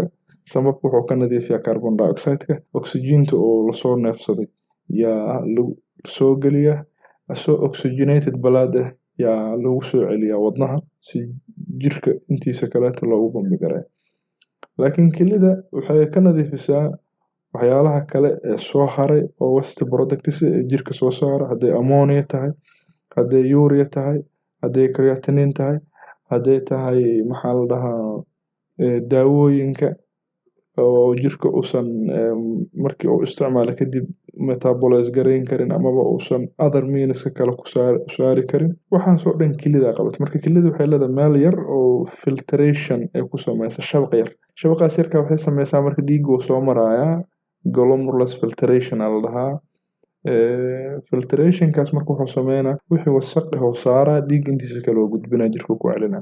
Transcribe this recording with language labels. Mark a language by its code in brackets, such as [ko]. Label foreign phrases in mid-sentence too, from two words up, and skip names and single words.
[so] Sambabka wuxuu ka nadiifiyaa [en] carbon dioxide-ka, [so] oxygen-ta oo lasoo neefsaday yaa lagu soo geliyaa, asoo [en] oxygenated blood [so] ah yaa lagu soo celiyaa wadnaha si jirka intiisa kaleeto loogu bambi gareeyo. Laakiin kelida waxay ka nadiifisaa waxyaalaha kale ee soo haray oo [en] waste products [so] ee jirka soo saara, hadday ammonia tahay, hadday urea tahay, hadday creatinine tahay, hadday tahay maxaa la dhahaa daawooyinka oo jirka uusan markii uu isticmaalo kadib metabolize gareyn karin amaba uusan [en] other means [so] kale ku saari karin. Waxaasoo dhan kelida qabato. Marka kelida waxay leedahay meel yar oo filtration ay ku sameyso shabaq yar. Shabaqaas yarka waxay sameysaa marka dhiigga uu soo marayaa [en] glomerulus filtration [so] la dhahaa. Filtrationkaas marka wuxuu sameynaa wixii wasakh ah oo saaraa dhiigga intiisa kale oo gudbinaa jirka ku celinaa.